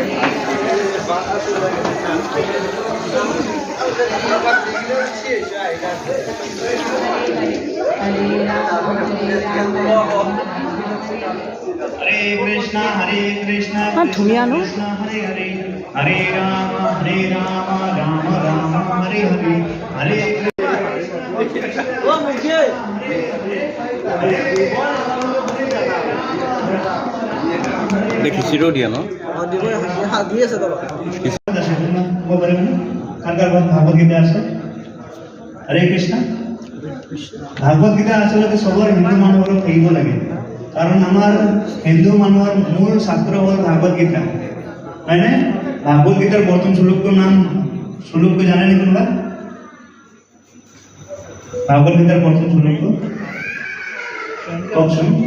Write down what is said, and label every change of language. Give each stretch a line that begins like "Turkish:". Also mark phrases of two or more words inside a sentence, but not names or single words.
Sanskrit: Hare Krishna हाँ धुनिया नो Hare Hare Hare Rama Rama Rama Hare Hare Hare
Assamese: খিচিৰিও দিয়ে ন ভাগৱত গীতা আছে হৰে কৃষ্ণ ভাগৱত গীতা আচলতে চবৰ হিন্দু মানুহৰ থাকিব লাগে কাৰণ আমাৰ হিন্দু মানুহৰ মূল শাস্ত্ৰ হ'ল ভাগৱত গীতা হয়নে ভাগৱত গীতাৰ প্ৰথম শ্লোকটোৰ নাম শ্লোকটো জানে নি কোনোবা ভাগৱত গীতাৰ প্ৰথম শ্লোকটো কওকচোন